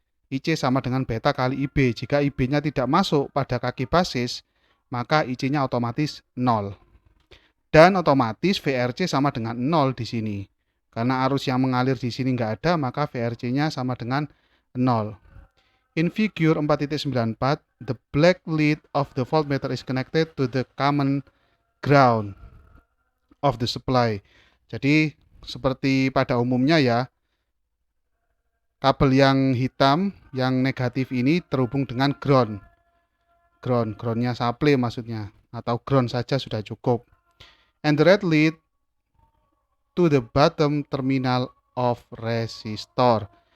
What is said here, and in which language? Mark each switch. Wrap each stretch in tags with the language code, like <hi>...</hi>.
<id>IC sama dengan beta kali IB. Jika IB-nya tidak masuk pada kaki basis, maka IC-nya otomatis 0. Dan otomatis VRC sama dengan 0 di sini. Karena arus yang mengalir di sini nggak ada, maka VRC-nya sama dengan 0.</id> <en>In figure 4.94, the black lead of the voltmeter is connected to the common ground of the supply.</en> <id>Jadi seperti pada umumnya ya, kabel yang hitam, yang negatif ini terhubung dengan ground. Groundnya supply maksudnya, atau ground saja sudah cukup.</id> <en>And the red lead to the bottom terminal of resistor.</en>